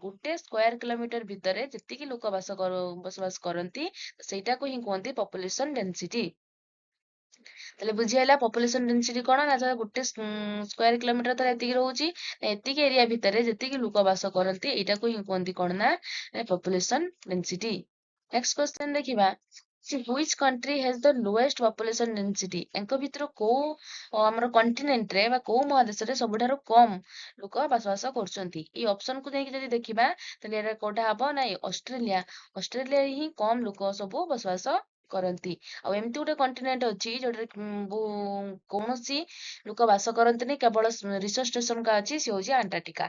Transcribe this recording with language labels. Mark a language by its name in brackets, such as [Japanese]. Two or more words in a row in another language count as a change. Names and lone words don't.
[Odia] ଗୋଟେ [English] square kilometer [Odia] ଭିତରେ ଯେତିକି ଲୋକ ବସବାସ କରନ୍ତି ସେଇଟାକୁ ହିଁ କୁହନ୍ତି [English] population density. [Odia] ତାହେଲେ ବୁଝିହେଲା [English] population density [Odia] କଣ ନା, ଗୋଟେ [English] square kilometer [Odia] ତ ଏତିକି ରହୁଛି, ଏତିକି ଏରିଆ ଭିତରେ ଯେତିକି ଲୋକ ବାସ କରନ୍ତି ଏଇଟାକୁ ହିଁ କୁହନ୍ତି କଣ ନା, [English] population density. next question [Odia] ଦେଖିବା, [English] which country has the lowest population density। [Odia] ଏଙ୍କ ଭିତରୁ କୋଉ ଆମର କଣ୍ଟିନେଣ୍ଟ ରେ ବା କୋଉ ମହାଦେଶରେ ସବୁଠାରୁ କମ ଲୋକ ବସବାସ କରୁଛନ୍ତି। ଏଇ ଅପସନ କୁ ନେଇକି ଯଦି ଦେଖିବା ତାହେଲେ ଏଟା କୋଉଟା ହବ, ନାଇଁ ଅଷ୍ଟ୍ରେଲିଆ। ଅଷ୍ଟ୍ରେଲିଆରେ ହିଁ କମ ଲୋକ ସବୁ ବସବାସ କରନ୍ତି। ଆଉ ଏମିତି ଗୋଟେ କଣ୍ଟିନେଣ୍ଟ ଅଛି ଯୋଉଟାରେ କୌଣସି ଲୋକ ବାସ କରନ୍ତିନି, କେବଳ [English] research station [Odia] କା ଅଛି, ସେ ହଉଛି ଆଣ୍ଟାର୍କଟିକା।